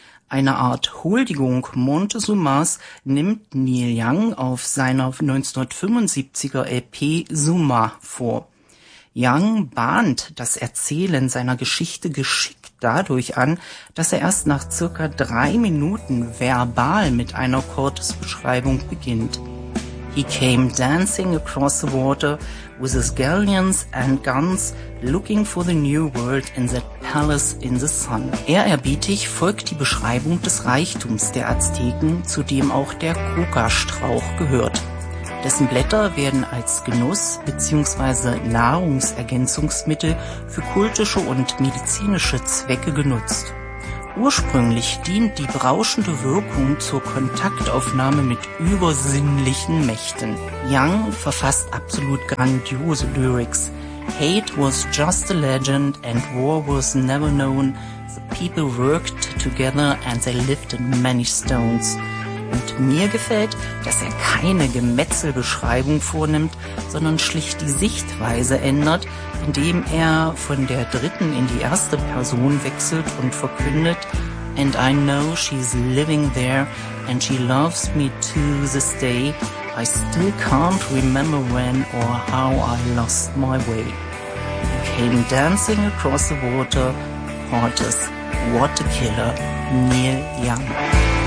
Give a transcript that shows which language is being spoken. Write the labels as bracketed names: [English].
[German] Eine Art Huldigung Montezumas nimmt Neil Young auf seiner 1975er LP Zuma vor. Young bahnt das Erzählen seiner Geschichte geschickt dadurch an, dass er erst nach circa 3 Minuten verbal mit einer Cortés-Beschreibung beginnt. [English] He came dancing across the water with his galleons and guns, looking for the new world in that palace in the sun. [German] Ehrerbietig folgt die Beschreibung des Reichtums der Azteken, zu dem auch der Coca-Strauch gehört. Dessen Blätter werden als Genuss- bzw. Nahrungsergänzungsmittel für kultische und medizinische Zwecke genutzt. Ursprünglich dient die berauschende Wirkung zur Kontaktaufnahme mit übersinnlichen Mächten. Young verfasst absolut grandiose Lyrics. [English] Hate was just a legend and war was never known. The people worked together and they lifted many stones. [German] Und mir gefällt, dass er keine Gemetzelbeschreibung vornimmt, sondern schlicht die Sichtweise ändert, indem er von der dritten in die erste Person wechselt und verkündet, [English] and I know she's living there and she loves me to this day. I still can't remember when or how I lost my way. He came dancing across the water, Cortés, what a killer, Neil Young.